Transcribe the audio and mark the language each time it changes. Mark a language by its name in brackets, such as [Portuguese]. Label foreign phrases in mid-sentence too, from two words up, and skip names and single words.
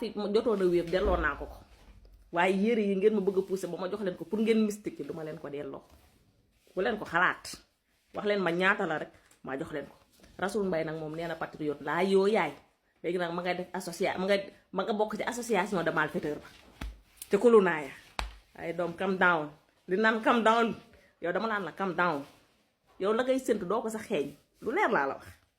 [Wolof] fi jotoon a wéer delloo naa ko waaye yére yi ngeen ma bëgg a pousser ba ma jox leen ko pour ngeen mystique duma leen ko delloo bu leen ko xalaat wax leen ma ñaata la rek ma jox leen ko Rasoul Mbay nag moom nee na patriote laa yoo yaay léegi nag ma ngay def association ma nga bokk ci [French] association de malfaiteurs [Wolof] ba te kulu naa ya ay doom [English] calm down [Wolof] li naan [English] calm down [Wolof] yow dama naan la [English] calm down [Wolof] yow la ngay séntu doo ko sa xeeñ lu leer laa la wax